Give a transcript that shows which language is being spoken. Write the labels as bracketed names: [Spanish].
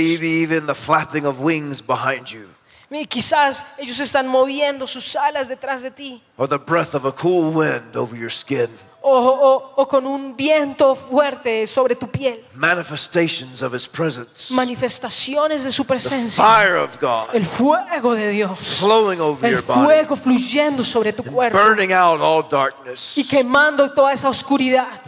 [English] Maybe even the flapping of wings behind you. [Spanish] Y quizás ellos están moviendo sus alas detrás de ti. [English] Or the breath of a cool wind over your skin. [Spanish] O con un viento fuerte sobre tu piel. [English] Manifestations of his presence. [Spanish] Manifestaciones de su presencia. [English] The fire of God. [Spanish] El fuego de Dios. [English] Flowing over your body. [Spanish] El fuego fluyendo sobre tu cuerpo. [English] Burning out all darkness. [Spanish] Y quemando toda esa oscuridad.